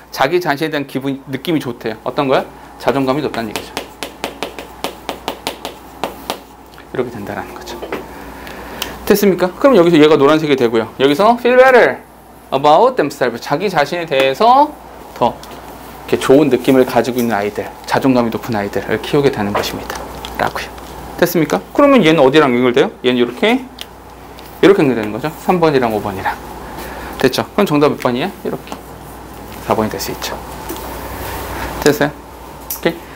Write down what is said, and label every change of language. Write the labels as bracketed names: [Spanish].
[Korean] 자기 자신에 대한 느낌이 좋대요. 어떤 거야? 자존감이 높다는 얘기죠. 이렇게 된다라는 거죠. 됐습니까? 그럼 여기서 얘가 노란색이 되고요. [English] 여기서 feel better about themselves. [Korean] 자기 자신에 대해서 더 이렇게 좋은 느낌을 가지고 있는 아이들, 자존감이 높은 아이들을 키우게 되는 것입니다. 라고요. 됐습니까? 그러면 얘는 어디랑 연결돼요? 얘는 이렇게 연결되는 거죠. 3번이랑 5번이랑. 됐죠? 그럼 정답 몇 번이에요? 이렇게 4번이 될 수 있죠. 됐어요? 오케이?